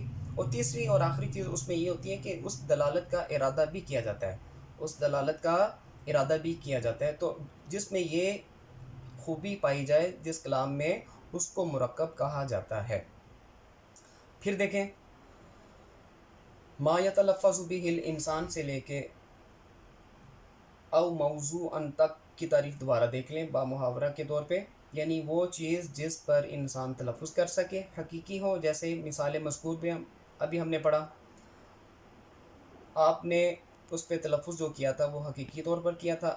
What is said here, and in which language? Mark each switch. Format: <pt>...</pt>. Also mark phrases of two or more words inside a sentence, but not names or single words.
<ur>اور تیسری اور آخری چیز اس میں یہ ہوتی ہے کہ اس دلالت کا ارادہ بھی کیا جاتا ہے. اس دلالت کا ارادہ بھی کیا جاتا ہے. تو جس میں یہ خوبی پائی جائے جس کلام میں، اس کو مرکب کہا جاتا ہے. پھر دیکھیں،</ur> <ar>ما یتلفظ به الانسان</ar> <ur>سے لے کے</ur> <ar>او موضوعا</ar> <ur>تک کی تعریف دوبارہ دیکھ لیں با محاورہ کے طور پہ. یعنی وہ چیز جس پر انسان تلفظ کر سکے، حقیقی ہو، جیسے مثال مذکور پہ ابھی ہم نے پڑھا. آپ نے اس پہ تلفظ جو کیا تھا وہ حقیقی طور پر کیا تھا.</ur>